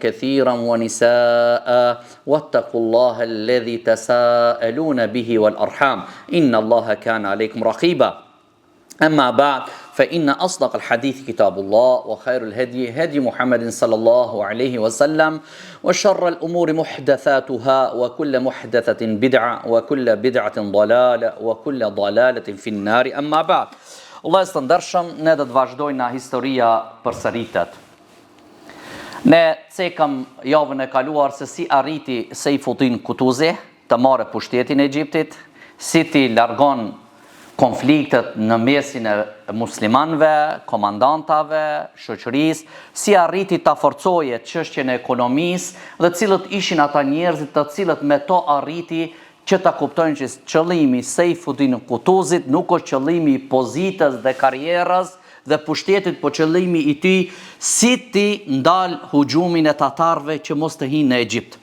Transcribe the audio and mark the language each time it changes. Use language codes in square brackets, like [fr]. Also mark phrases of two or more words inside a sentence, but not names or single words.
[ar] كثيرا ونساء واتقوا الله الذي تساءلون به والأرحام إن الله كان عليكم رقيبا أما بعد فإن أصدق الحديث كتاب الله وخير الهدي هدي محمد صلى الله عليه وسلم وشر الأمور محدثاتها وكل محدثة بدعة وكل بدعة ضلالة وكل ضلالة في النار أما بعد [sq] Allah e stëndërshëm, ne do të vazhdojmë historia përsëritet. Ne cekëm javën e kaluar se si arriti Sejfuddin Kutuzi të marrë pushtetin e Egjiptit, si ti largon konfliktet në mesin e muslimanëve, komandantave, shoqërisë, si arriti ta forcoje çështjen e ekonomisë dhe cilët ishin ata njerëzit të cilët me to arriti që ta kuptojnë që qëllimi Sejfuddin Kutuzit nuk është qëllimi i pozitës dhe karrierës dhe pushtetit, po qëllimi i tij si ti ndal hugjumin e tatarëve që mos të hinë në Egjipt.